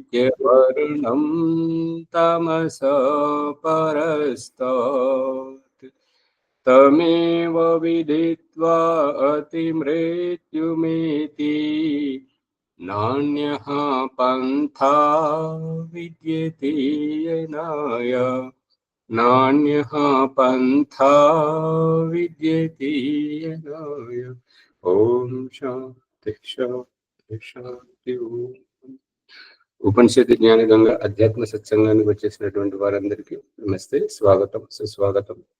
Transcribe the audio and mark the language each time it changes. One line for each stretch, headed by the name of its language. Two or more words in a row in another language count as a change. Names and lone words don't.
Sanskrit: वर्णं तमस परस्तात् तमेव विदित्वा अतिमृत्युमेति नान्यः पन्था विद्यते येनाय नान्यः पन्था विद्यते येनाय। ओम शांति शांति शांति।
Telugu: ఉపనిషత్తు జ్ఞాన గంగ అధ్యాత్మ సత్సంగానికి వచ్చేసినటువంటి వారందరికీ నమస్తే, స్వాగతం, సుస్వాగతం.